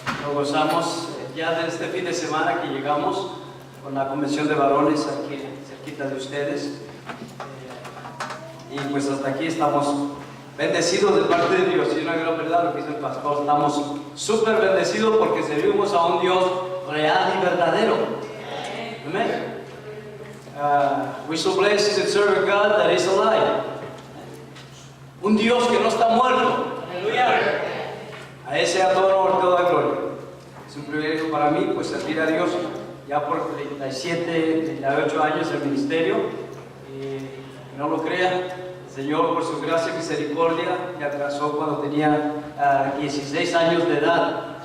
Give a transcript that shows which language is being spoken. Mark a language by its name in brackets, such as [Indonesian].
[Spanish] Lo gozamos ya de este fin de semana que llegamos con la convención de varones aquí cerquita de ustedes. Y pues hasta aquí estamos bendecidos de parte de Dios. Y una gran verdad lo que dice el pastor, estamos súper bendecidos porque servimos a un Dios real y verdadero. Amén. [English] We're so blessed to serve a God that is alive. [Spanish] Un Dios que no está muerto. Aleluya. A ese a todo honor, toda gloria. Es un privilegio para mí pues servir a Dios ya por 37, 38 años en ministerio. Y no lo crean, el Señor por su gracia y misericordia me alcanzó cuando tenía 16 años de edad.